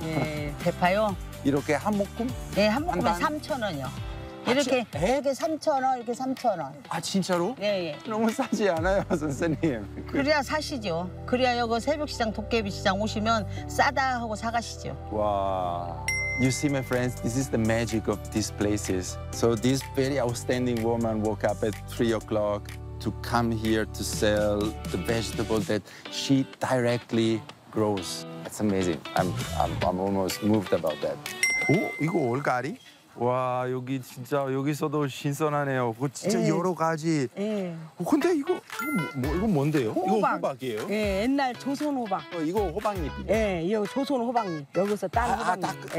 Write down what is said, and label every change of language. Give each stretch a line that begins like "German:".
Korean: 예, 대파요? 이렇게 한 묶음? 예, 한 묶음에 3,000원이요. 이렇게, 아, 이렇게 3,000원, 이렇게 3,000원. 아, 진짜로? 예, 예. 너무 싸지 않아요, 선생님? 그래야 사시죠. 그래야 여기 새벽시장, 도깨비시장 오시면 싸다 하고 사가시죠. 와...
English: You see, my friends, this is the magic of these places. So this very outstanding woman woke up at 3 o'clock to come here to sell the vegetable that she directly grows. That's amazing. I'm almost moved about that.
Korean: Oh, 이거 올가리? 와, 여기 진짜 여기서도 신선하네요. 이거 진짜 에이. 여러 가지. 예. 어, 근데 이거 뭔데요? 호박. 이거 호박이에요? 예, 옛날 조선 호박. 어, 이거 호박잎. 예, 이거 조선 호박잎. 여기서 딴 호박잎. 아, 다 그,